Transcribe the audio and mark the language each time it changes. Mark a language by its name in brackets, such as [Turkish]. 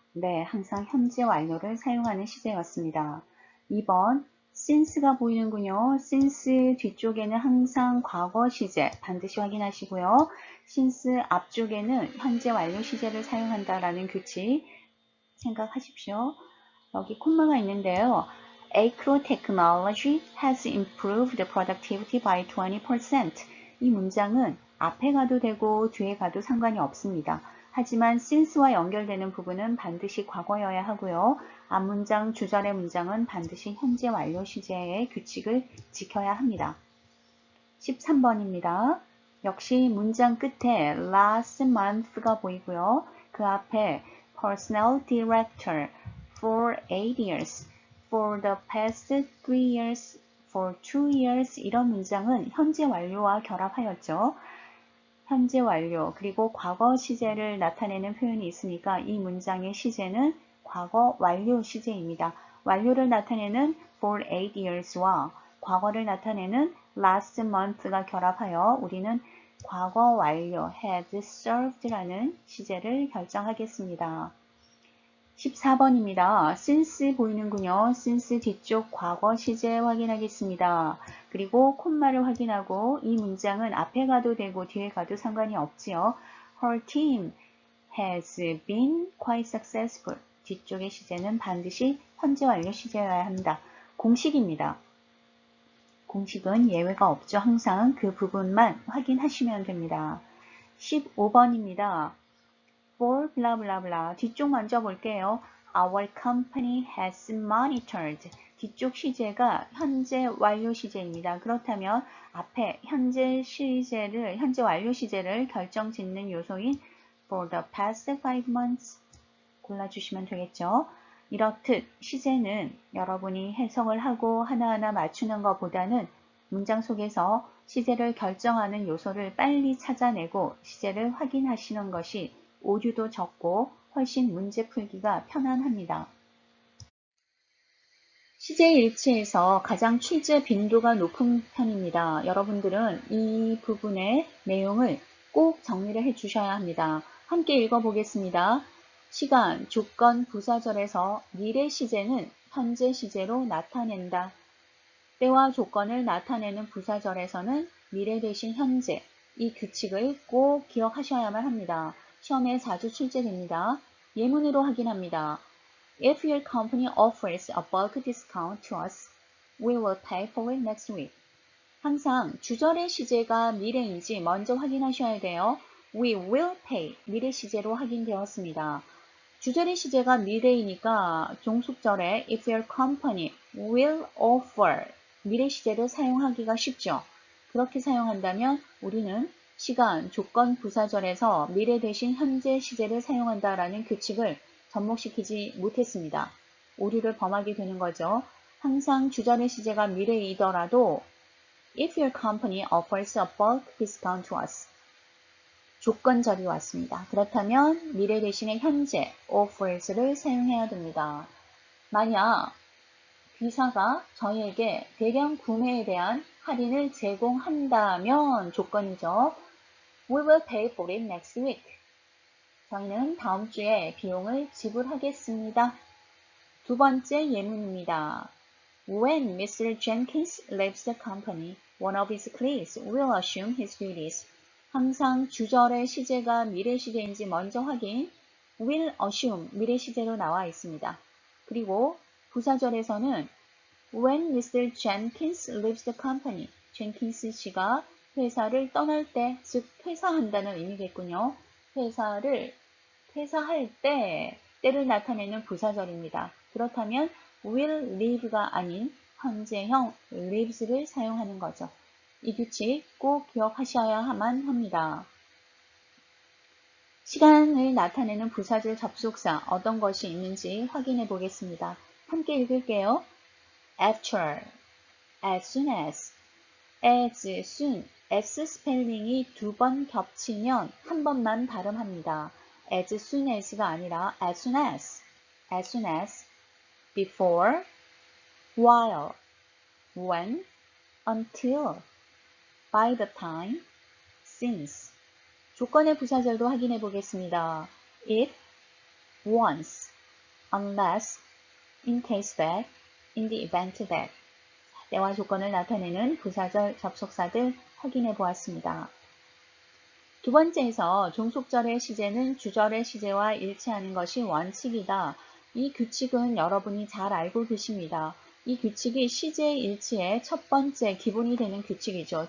[Korean] 네, 항상 현재 완료를 사용하는 시제였습니다. 2번 since가 보이는군요. since 뒤쪽에는 항상 과거 시제 반드시 확인하시고요. since 앞쪽에는 현재 완료 시제를 사용한다라는 규칙 생각하십시오. 여기 콤마가 있는데요. [English] Acro technology has improved productivity by 20%. [Korean] 이 문장은 앞에 가도 되고 뒤에 가도 상관이 없습니다. 하지만 since와 연결되는 부분은 반드시 과거여야 하고요. 앞문장, 주절의 문장은 반드시 현재 완료 시제의 규칙을 지켜야 합니다. 13번입니다. 역시 문장 끝에 last month가 보이고요. 그 앞에 [English] personnel director for 8 years, for the past 3 years, for 2 years [Korean] 이런 문장은 현재 완료와 결합하였죠. 현재 완료 그리고 과거 시제를 나타내는 표현이 있으니까 이 문장의 시제는 과거 완료 시제입니다. 완료를 나타내는 for 8 years와 과거를 나타내는 last month가 결합하여 우리는 과거 완료 had served라는 시제를 결정하겠습니다. 14번입니다. since 보이는군요. since 뒤쪽 과거 시제 확인하겠습니다. 그리고 콤마를 확인하고 이 문장은 앞에 가도 되고 뒤에 가도 상관이 없지요. [English] Her team has been quite successful. [Korean] 뒤쪽의 시제는 반드시 현재 완료 시제여야 합니다. 공식입니다. 공식은 예외가 없죠. 항상 그 부분만 확인하시면 됩니다. 15번입니다. [English] for blah blah blah [Korean] 뒤쪽 먼저 볼게요. [English] Our company has monitored [Korean] 뒤쪽 시제가 현재 완료 시제입니다. 그렇다면 앞에 현재 완료 시제를 결정짓는 요소인 for the past 5 months 골라주시면 되겠죠. 이렇듯 시제는 여러분이 해석을 하고 하나하나 맞추는 것보다는 문장 속에서 시제를 결정하는 요소를 빨리 찾아내고 시제를 확인하시는 것이 오류도 적고 훨씬 문제 풀기가 편안합니다. 시제 일치에서 가장 출제 빈도가 높은 편입니다. 여러분들은 이 부분의 내용을 꼭 정리를 해 주셔야 합니다. 함께 읽어보겠습니다. 시간, 조건, 부사절에서 미래 시제는 현재 시제로 나타낸다. 때와 조건을 나타내는 부사절에서는 미래 대신 현재, 이 규칙을 꼭 기억하셔야만 합니다. 시험에 자주 출제됩니다. 예문으로 확인합니다. [English] If your company offers a bulk discount to us, we will pay for it next week. [Korean] 항상 주절의 시제가 미래인지 먼저 확인하셔야 돼요. [English] We will pay, [Korean] 미래 시제로 확인되었습니다. 주절의 시제가 미래이니까 종속절에 [English] if your company will offer, [Korean] 미래 시제를 사용하기가 쉽죠. 그렇게 사용한다면 우리는 시간, 조건, 부사절에서 미래 대신 현재 시제를 사용한다라는 규칙을 접목시키지 못했습니다. 오류를 범하게 되는 거죠. 항상 주절의 시제가 미래이더라도 [English] If your company offers a bulk discount to us. [Korean] 조건절이 왔습니다. 그렇다면 미래 대신에 현재 offers를 사용해야 됩니다. 만약 B사가 저희에게 대량 구매에 대한 할인을 제공한다면 조건이죠. [English] We will pay for it next week. [Korean] 저희는 다음 주에 비용을 지불하겠습니다. 두 번째 예문입니다. [English] When Mr. Jenkins leaves the company, one of his colleagues will assume his duties. [Korean] 항상 주절의 시제가 미래 시제인지 먼저 확인. will assume 미래 시제로 나와 있습니다. 그리고 부사절에서는 [English] When Mr. Jenkins leaves the company, [Korean] Jenkins 씨가 회사를 떠날 때, 즉 퇴사한다는 의미겠군요. 퇴사할 때, 때를 나타내는 부사절입니다. 그렇다면 will leave가 아닌 현재형 lieves를 사용하는 거죠. 이 규칙 꼭 기억하셔야만 합니다. 시간을 나타내는 부사절 접속사 어떤 것이 있는지 확인해 보겠습니다. 함께 읽을게요. [English] After, as soon as soon, [Korean] s 스펠링이 두 번 겹치면 한 번만 발음합니다. [English] as soon as [Korean] 가 아니라 [English] as soon as, before, while, when, until, by the time, since. [Korean] 조건의 부사절도 확인해 보겠습니다. [English] if, once, unless, in case that, in the event that. [Korean] 때와 조건을 나타내는 부사절 접속사들 확인해 보았습니다. 두 번째에서 종속절의 시제는 주절의 시제와 일치하는 것이 원칙이다. 이 규칙은 여러분이 잘 알고 계십니다. 이 규칙이 시제 일치의 첫 번째 기본이 되는 규칙이죠.